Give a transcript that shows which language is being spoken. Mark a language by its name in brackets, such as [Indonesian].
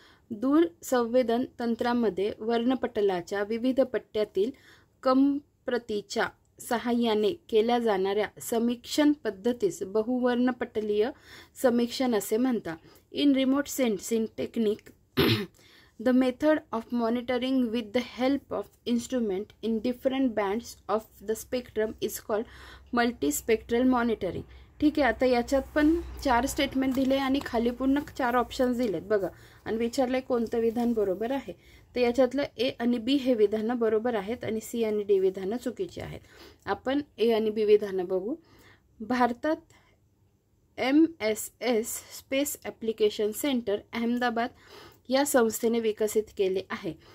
[Marathi] दूर संवेदन तंत्रामध्ये वर्णपटलाच्या विविध पट्ट्यातील कमप्रतीच्या सहाय्याने केल्या जाणाऱ्या समीक्षण पद्धतीस बहुवर्णपटलीय समीक्षण असे म्हणतात. [English] In remote sensing technique the method of monitoring with the help of instrument in different bands of the spectrum is called multispectral monitoring. [Marathi] ठीक आहे, आता याच्यात पण 4 स्टेटमेंट दिले आणि खाली पूर्ण 4 ऑप्शन्स दिलेत बघा आणि विचारलंय कोणतं विधान बरोबर आहे. तर याच्यातलं ए आणि बी हे विधानं बरोबर आहेत आणि सी आणि डी विधानं चुकीची आहेत. आपण ए आणि बी विधानं बघू. भारतात MSS space application centre Ahmedabad या संस्थेने विकसित केले आहे.